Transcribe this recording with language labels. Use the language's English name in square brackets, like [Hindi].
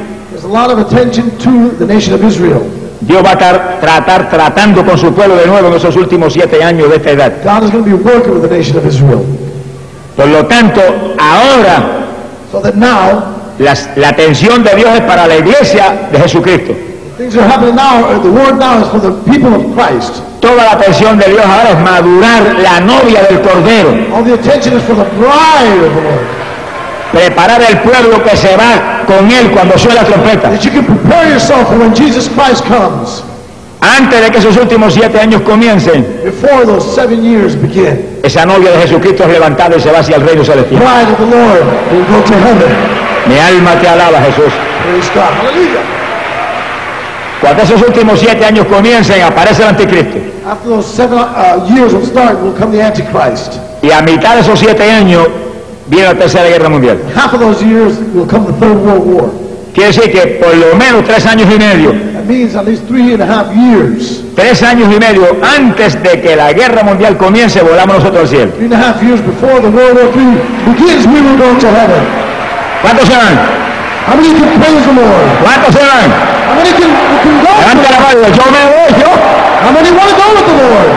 [English] There's a lot of attention to the nation of Israel. [Spanish] Dios va a estar tratando con su pueblo de nuevo en esos últimos siete años de esta edad. [English] God is going to be working with the nation of Israel. [Spanish] Por lo tanto, ahora [English] so that now, [Spanish] la atención de Dios es para la iglesia de Jesucristo. [English] Things are happening now, the word now is for the people of Christ. [Spanish] Toda la atención de Dios ahora es madurar la novia del Cordero. [English] All the attention is for the bride of the Lord. [Spanish] Preparar el pueblo que se va con él cuando suene la trompeta. [English] That you can prepare yourself for when Jesus Christ comes. [Spanish] Antes de que esos últimos siete años comiencen, [English] before those seven years begin, [Spanish] esa novia de Jesucristo es levantada y se va hacia el reino celestial. [English] The bride of the Lord will go to heaven. [Spanish] Mi alma te alaba, Jesús. Aleluya. Cuando esos últimos siete años comiencen, aparece el anticristo. [English] After those seven years will start, will come the Antichrist. [Spanish] Y a mitad de esos siete años viene la Tercera Guerra Mundial. [English] Half of those years will come the Third World War. [Spanish] Quiere decir que por lo menos tres años y medio. [English] That means at least three and a half years. [Spanish] Tres años y medio antes de que la Guerra Mundial comience, volamos nosotros al cielo. [English] Three and a half years before the World War III begins, we will go to heaven. [Spanish] ¿Cuántos se van? [English] How many can praise the Lord? [Spanish] ¿Cuántos se van? [English] How many can go? [Spanish] Levanta la mano. Yo me voy. Yo. [English] How many want to go with the Lord?